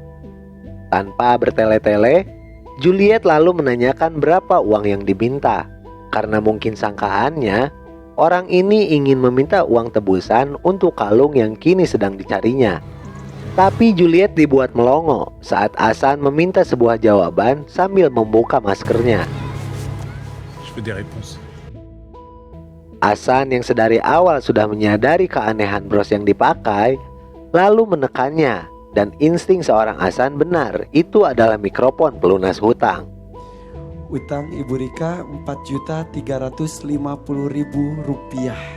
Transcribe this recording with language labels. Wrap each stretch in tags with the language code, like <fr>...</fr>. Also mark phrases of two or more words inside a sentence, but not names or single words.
<id>Tanpa bertele-tele, Juliet lalu menanyakan berapa uang yang diminta. Karena mungkin sangkaannya, orang ini ingin meminta uang tebusan untuk kalung yang kini sedang dicarinya. Tapi Juliet dibuat melongo saat Hasan meminta sebuah jawaban sambil membuka maskernya.</id> <fr>Je veux des réponses.</fr> <id>Hasan yang sedari awal sudah menyadari keanehan bros yang dipakai, lalu menekannya, dan insting seorang Hasan benar, itu adalah mikrofon pelunas hutang. Utang Ibu Rika Rp4.350.000.</id>